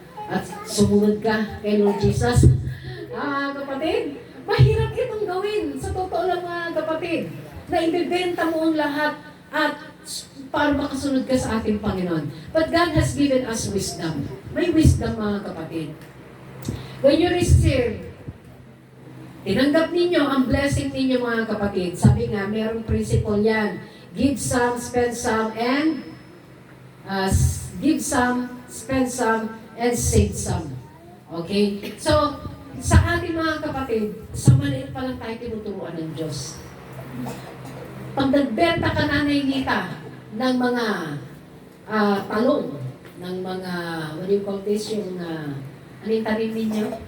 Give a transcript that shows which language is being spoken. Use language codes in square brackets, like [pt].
[tl] At sumunod ka kay Lord Jesus. Kapatid, mahirap itong gawin. Sa totoo lang mga kapatid, na ibibenta mo ang lahat at para makasunod ka sa ating Panginoon. [en] But God has given us wisdom. [tl] May wisdom mga kapatid. [en] When you receive, [tl] tinanggap ninyo ang blessing ninyo mga kapatid. Sabi nga, mayroong principle yan. [en] Give some, spend some, and give some, spend some, and save some. Okay? [tl] So, sa ating mga kapatid, sa maliit pa lang tayo tinuturuan ng Diyos. Pag nagbenta ka Nanay Nita ng mga talong, ng mga, [en] what do you call this, [tl] yung, ano yung tanim ninyo?